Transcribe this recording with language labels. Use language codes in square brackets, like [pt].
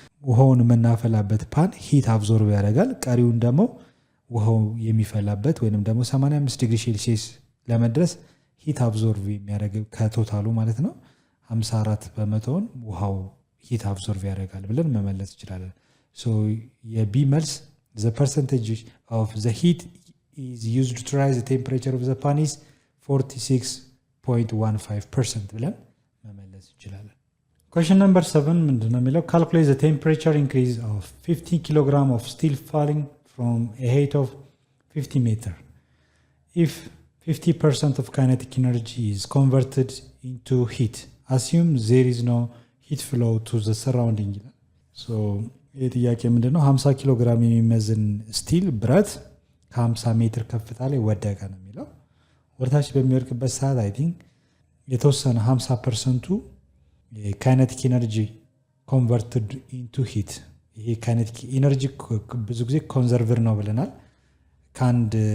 [am] ውሃውን የምናፈላበት ፓን ሂት አብዞርቭ ያደርጋል። ቀሪውን ደግሞ ውሃው የሚፈላበት ወይንም ደግሞ 85 ዲግሪ ሴልሺየስ ለመድረስ ሂት አብዞርቭ የሚያደርግ ከቶታሉ ማለት ነው 54 በመቶውን ውሃው ሂት አብዞርቭ ያደርጋል ብለን መመለስ እንችላለን። ሶ የቢ መልስ [en] the percentage of the heat is used to rise the temperature of the pan is [am] 46.15% ብለን መመለስ እንችላለን። [en] Question number 7 [am] ምንድነው የሚለው? [en] Calculate the temperature increase of 50 kg of steel falling from a height of 50 meter. If 50% of kinetic energy is converted into heat, assume there is no heat flow to the surrounding. [am] So ይህ ጥያቄ ምንድነው? 50 ኪሎ ግራም የሚመዝን ስቲል ብረት ከ50 ሜትር ከፍታ ላይ ወደቀ ነው የሚለው። ወደታች በሚወድቅበት ሰዓት አይ ቲንክ የተወሰነ 50%ቱ ካይነቲክ ኢነርጂ ኮንቨርትድ ኢንቱ ሂት። ይሄ ካይነቲክ ኢነርጂ ብዙ ጊዜ ኮንዘርቨር ነው ብለናል። ከአንድ